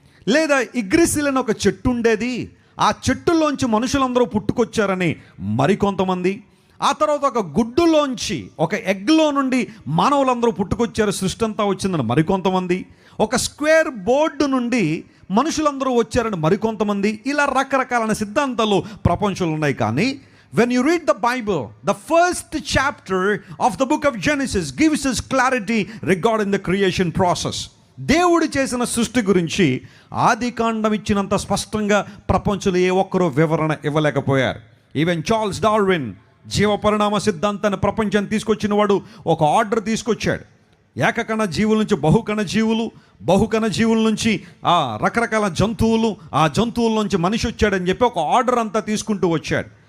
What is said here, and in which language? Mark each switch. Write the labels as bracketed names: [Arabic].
[Telugu] లేదా ఇగ్రిసిల్ అని ఒక చెట్టు ఉండేది, ఆ చెట్టులోంచి మనుషులందరూ పుట్టుకొచ్చారని మరికొంతమంది. ఆ తర్వాత ఒక గుడ్డులోంచి, ఒక ఎగ్లో నుండి మానవులందరూ పుట్టుకొచ్చారు, సృష్టి అంతా వచ్చిందని మరికొంతమంది. ఒక స్క్వేర్ బోర్డు నుండి మనుషులందరూ వచ్చారని మరికొంతమంది. ఇలా రకరకాలైన సిద్ధాంతాలు ప్రపంచంలో ఉన్నాయి. [English] కానీ when you read the Bible, the first chapter of the book of Genesis gives us clarity regarding the creation process. [Telugu] దేవుడు చేసిన సృష్టి గురించి ఆది కాండం ఇచ్చినంత స్పష్టంగా ప్రపంచంలో ఏ ఒక్కరూ వివరణ ఇవ్వలేకపోయారు. ఈవెన్ చార్ల్స్ డార్విన్ జీవ పరిణామ సిద్ధాంతాన్ని ప్రపంచాన్ని తీసుకొచ్చిన వాడు ఒక ఆర్డర్ తీసుకొచ్చాడు. ఏకకణ జీవుల నుంచి బహుకణ జీవులు, బహుకణ జీవుల నుంచి రకరకాల జంతువులు, ఆ జంతువుల నుంచి మనిషి వచ్చాడని చెప్పి ఒక ఆర్డర్ అంతా తీసుకుంటూ వచ్చాడు.